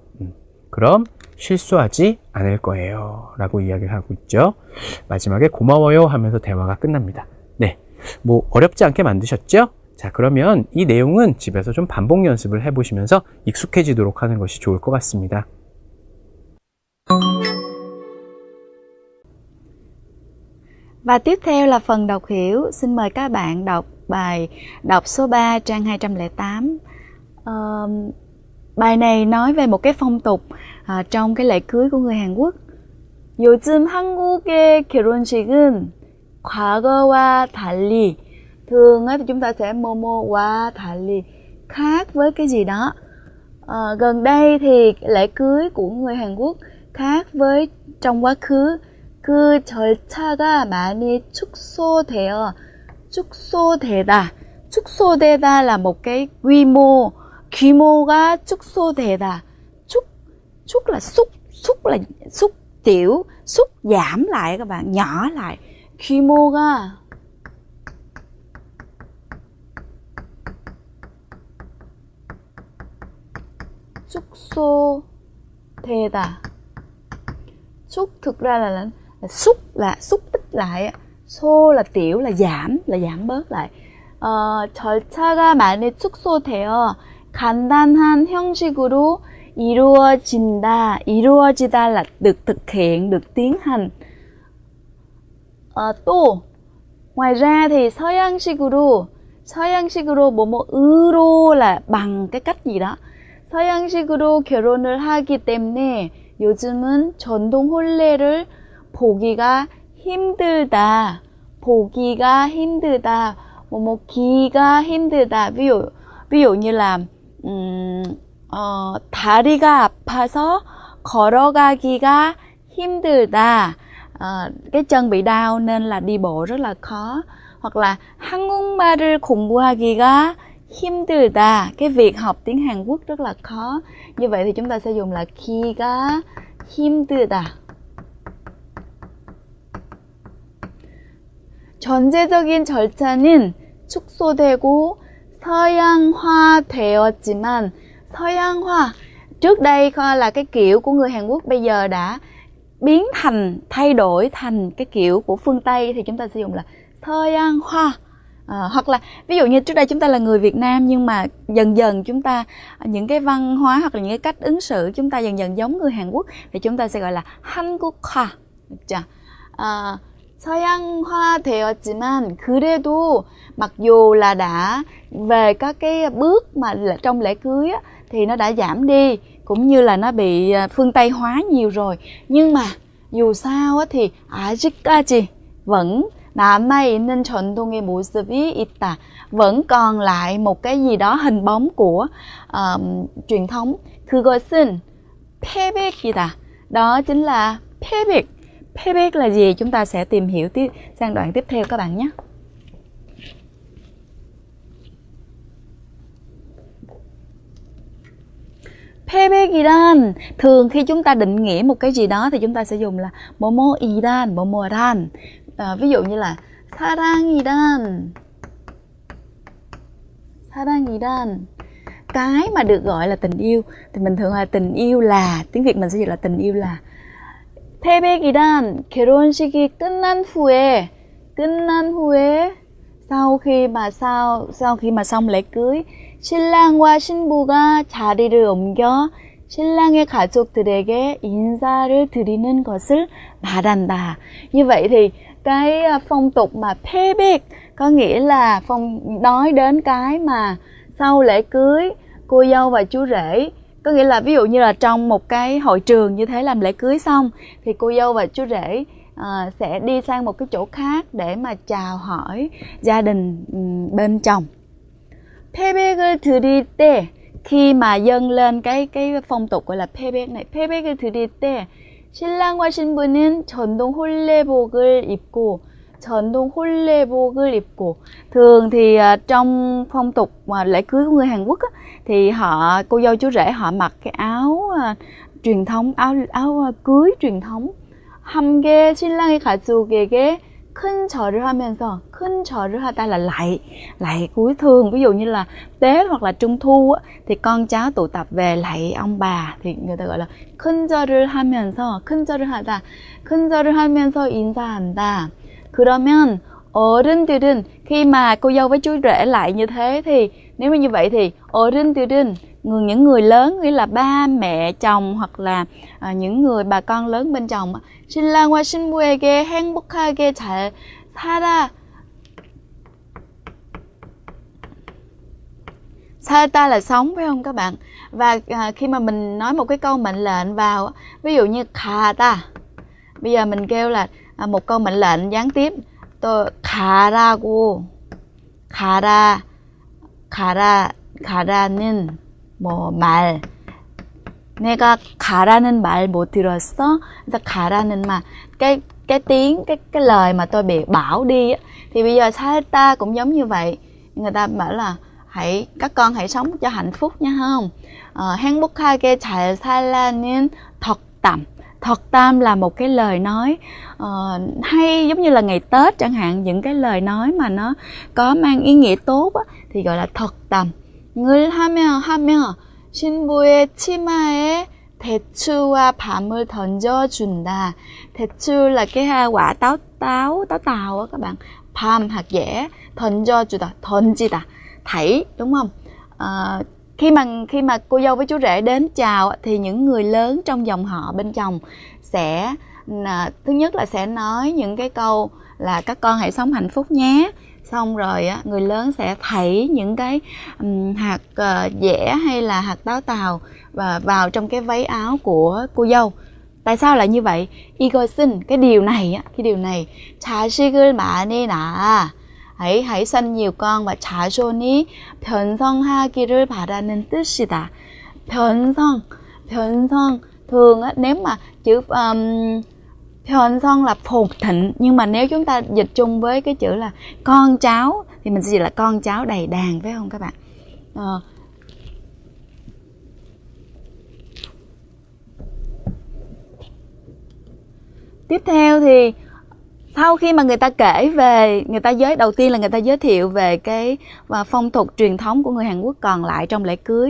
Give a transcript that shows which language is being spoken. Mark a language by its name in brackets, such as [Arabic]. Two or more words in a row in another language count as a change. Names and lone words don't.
[Korean] 그럼 실수하지 않을 거예요. 라고 이야기를 하고 있죠. 마지막에 고마워요 하면서 대화가 끝납니다. 네, 뭐 어렵지 않게 만드셨죠? 자, 그러면 이 내용은 집에서 좀 반복 연습을 해보시면서 익숙해지도록 하는 것이 좋을 것 같습니다. [Vietnamese] Và tiếp theo là phần đọc hiểu. Xin mời các bạn đọc bài đọc số 3 trang 208. Bài này nói về một cái phong tục trong cái lễ cưới của người Hàn Quốc. [Korean] 요즘 한국의 결혼식은 과거와 달리. [Vietnamese] Thường thì chúng ta sẽ [Korean] 뭐뭐와 달리, [Vietnamese] khác với cái gì đó. Gần đây thì lễ cưới của người Hàn Quốc khác với trong quá khứ. [Korean] 그 절차가 많이 축소되다. [Vietnamese] 축소되다 là một cái quy mo가 축소되다. Xúc là xúc tiểu, xúc giảm lại các bạn, nhỏ lại. [Korean] 규모가 축소되다. [Vietnamese] Xúc thực ra là xúc tích lại, xô là tiểu, là giảm bớt lại. [Korean] 절차가 많이 축소되어 간단한 형식으로 이루어지다 [Vietnamese] là được thực hiện, được tiến hành. 또 ngoài ra thì [Korean] 서양식으로 뭐뭐으로 [Vietnamese] là bằng cái cách gì đó. [Korean] 서양식으로 결혼을 하기 때문에 요즘은 전통 혼례를 보기가 힘들다. 기가 힘들다. [Vietnamese] ví dụ như là [Korean] 다리가 아파서 걸어가기가 힘들다. [Vietnamese] Cái chân bị đau nên là đi bộ rất là khó. Hoặc là [Korean] 한국말을 공부하기가 힘들다. [Vietnamese] Cái việc học tiếng Hàn Quốc rất là khó. Như vậy thì chúng ta sẽ dùng là [Korean] 기가 힘들다. 전제적인 절차는 축소되고 서양화되었지만 [Vietnamese] 서양화 trước đây là cái kiểu của người Hàn Quốc, bây giờ đã thay đổi thành cái kiểu của phương Tây thì chúng ta sử dụng là 서양화. Hoặc là ví dụ như trước đây chúng ta là người Việt Nam nhưng mà dần dần chúng ta những cái văn hóa hoặc là những cái cách ứng xử chúng ta dần dần giống người Hàn Quốc thì chúng ta sẽ gọi là 한국화. Được chưa? [Korean] 서양화되었지만 그래도 [Vietnamese] mặc dù là đã về các cái bước mà trong lễ cưới á, thì nó đã giảm đi cũng như là nó bị phương Tây hóa nhiều rồi, nhưng mà dù sao á, thì 아직까지 vẫn [Korean] 남아있는 전통의 모습이 있다, [Vietnamese] vẫn còn lại một cái gì đó hình bóng của truyền thống. [Korean] 그것은 패백이다. [Vietnamese] Đó chính là 패백. 패백 là gì? Chúng ta sẽ tìm hiểu sang đoạn tiếp theo các bạn nhé. 패백이란 thường khi chúng ta định nghĩa một cái gì đó thì chúng ta sẽ dùng là [Korean] 뭐뭐이란, 뭐뭐란. [Vietnamese] Ví dụ như là 사랑이란, cái mà được gọi là tình yêu thì mình thường là tình yêu là, tiếng Việt mình sẽ dịch là tình yêu là. [Korean] 패백이란 결혼식이 끝난 후에 [Vietnamese] sau khi mà xong lễ cưới, [Korean] 신랑과 신부가 자리를 옮겨 신랑의 가족들에게 인사를 드리는 것을 말한다. [Vietnamese] Như vậy thì cái phong tục mà 패백 có nghĩa là nói đến cái mà sau lễ cưới cô dâu và chú rể, có nghĩa là ví dụ như là trong một cái hội trường như thế làm lễ cưới xong thì cô dâu và chú rể sẽ đi sang một cái chỗ khác để mà chào hỏi gia đình bên chồng. [Korean] 패백을 드릴 때, [Vietnamese] khi mà dâng lên cái phong tục gọi là 패백 này, [Korean] 패백을 드릴 때 신랑과 신부는 전통 홀레복을 입고, [Vietnamese] thường thì trong phong tục mà lễ cưới của người Hàn Quốc á, thì cô dâu chú rể họ mặc cái áo truyền thống, áo cưới truyền thống. [Korean] 함께 신랑의 가족에게 큰 절을 하면서, 큰 절을 하다 [Vietnamese] là lạy cúi thường. Ví dụ như là Tết hoặc là Trung thu á, thì con cháu tụ tập về lạy ông bà thì người ta gọi là [Korean] 큰 절을 하면서, 큰 절을 하면서 인사한다. 그러면 어른들은, [Vietnamese] khi mà cô dâu với chú rể lại như thế thì nếu như vậy thì 어른들은 những người lớn, nghĩa là ba mẹ chồng hoặc là những người bà con lớn bên chồng, [Korean] 신랑과 신부에게 행복하게 잘 살다 [Vietnamese] là sống, phải không các bạn? Và khi mà mình nói một cái câu mệnh lệnh vào, ví dụ như 가다, bây giờ mình kêu là một câu mệnh lệnh gián tiếp, [Korean] 또 가라는 뭐 말. 내가 가라는 말 못 들었어? 그래서 가라는 말, [Vietnamese] cái tiếng, cái lời mà tôi bị bảo đi á, thì bây giờ 살다 cũng giống như vậy. Người ta bảo là các con hãy sống cho hạnh phúc nha không? [Korean] 행복하게 잘 살라는 덕담. [Vietnamese] 덕담 là một cái lời nói hay, giống như là ngày Tết chẳng hạn, những cái lời nói mà nó có mang ý nghĩa tốt á, thì gọi là 덕담. [Korean] 을 하며 신부의 치마에 대추와 밤을 던져준다. [Vietnamese] 대추 là cái quả táo á các bạn. 밤 hạt dẻ, [Korean] 던져주다, 던지다, [Vietnamese] thảy, đúng không? Khi mà cô dâu với chú rể đến chào thì những người lớn trong dòng họ bên chồng sẽ thứ nhất là sẽ nói những cái câu là các con hãy sống hạnh phúc nhé. Xong rồi người lớn sẽ thảy những cái hạt dẻ hay là hạt táo tàu vào trong cái váy áo của cô dâu. Tại sao lại như vậy? 이것은 cái điều này [Korean] 자식을 많이 낳아. [Vietnamese] hãy sinh nhiều con và [Korean] 자손이 변성하기를 바라는 뜻이다. [Vietnamese] 변성 thường nếu mà chữ 변성 là phồn thịnh, nhưng mà nếu chúng ta dịch chung với cái chữ là con cháu thì mình sẽ dịch là con cháu đầy đàn, phải không các bạn? Tiếp theo thì sau khi mà người ta kể về, đầu tiên là người ta giới thiệu về cái phong tục truyền thống của người Hàn Quốc còn lại trong lễ cưới.